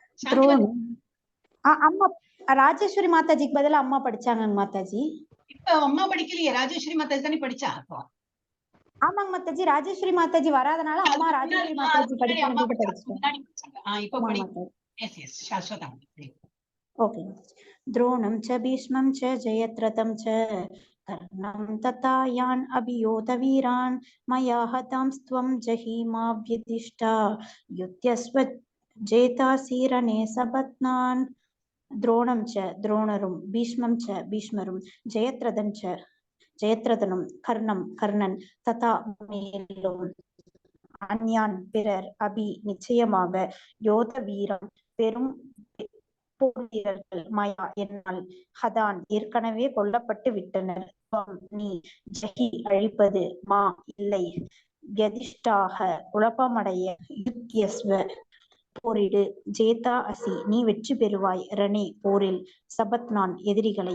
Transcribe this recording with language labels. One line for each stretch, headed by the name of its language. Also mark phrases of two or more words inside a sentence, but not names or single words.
Tamil: அம்மா ராஜேஸ்வரி மாதாஜிக்கு பதிலா அம்மா படிச்சாங்க மாதாஜி. இப்ப அம்மா படிக்கலையே, ராஜேஸ்வரி மாதாஜி தானே படிச்சா. அப்போ ஆமாங்க மாதாஜி, ராஜேஸ்வரி மாதாஜி வராதனால அம்மா ராஜேஸ்வரி மாதாஜி படிச்சாங்க. இப்போ படிக்க.
English: yes yes,
Tamil: சாஸ்வதா. ஓகே.
Sanskrit: द्रोणं च भीष्मं च जयद्रथं च कर्णं तथा यान् अभियोतवीरान् मया हतांस्त्वं जहीमाभ्यतिष्ठा युध्यस्व जेतासीरणे सपत्नान्. द्रोणं च द्रोणरुं, भीष्मं च भीष्मरुं, जयद्रथं च ஜெயத்ரதனும், கர்ணம் கர்ணன், ததா மேலும் அந்யான் பிறர், அபி நிச்சயமாக, योत वीरम् பெரும்
Tamil: போர் வீரர்கள், மயா என்னால், ஹதான் ஏற்கனவே கொல்லப்பட்டு விட்டனர், நீ, ஜெகி அழிப்பது, மா இல்லை, யதிஷ்டாக குழப்பமடைய, யுத்யஸ்வ போரிடு,
Sanskrit: जेता असि
Tamil: நீ வெற்றி பெறுவாய், ரணே போரில், சபத்னான் எதிரிகளை.